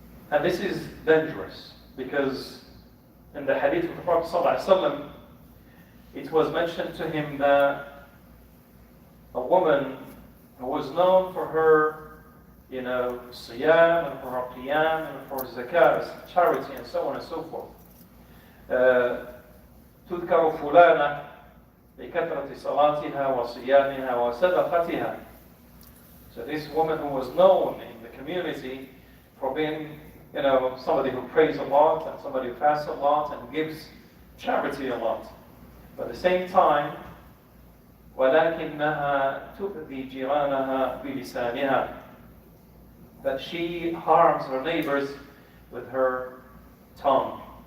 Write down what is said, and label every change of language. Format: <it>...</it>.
<en>And this is dangerous, because in the hadith of the Prophet ﷺ, it was mentioned to him that a woman who was known for her, siyam, and for her qiyam, and for zakat, charity, and so on and so forth.</en> <ar>تذكر فلانة بكثرة صلاتها وصيامها وصدقتها.</ar> <en>So this woman who was known in the community for being, somebody who prays a lot, and somebody who fasts a lot, and gives charity a lot. But at the same time,</en> <ar>وَلَكِنَّهَا تُؤْذِي جِيرَانَهَا بِلِسَانِهَا,</ar> <en>that she harms her neighbors with her tongue.</en>